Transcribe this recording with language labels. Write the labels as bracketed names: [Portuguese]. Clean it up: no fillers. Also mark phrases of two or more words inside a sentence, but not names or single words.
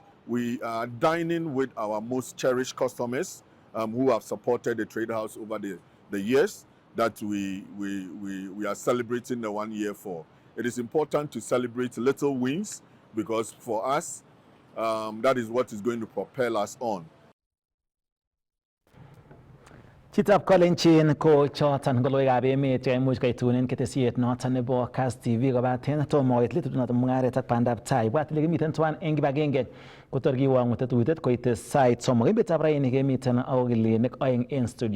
[English] We are dining with our most cherished customers who have supported the trade house over the years that we are celebrating the 1 year for. It is important to celebrate little wins because for us, that is what is going to propel us on. [Kalenjin] Chitab Kolenchin ko chotan goloyab emet imuch kaitunen ketesiet noton nebo Kass TV kobaten tomoit litu noton Mungaret ak Pandaptai. Bwat ile kimiten tuan eng kibagenge kotor kiwangu tetuitet koite sait somok emetab raini kemiten okilinik oeng en studio.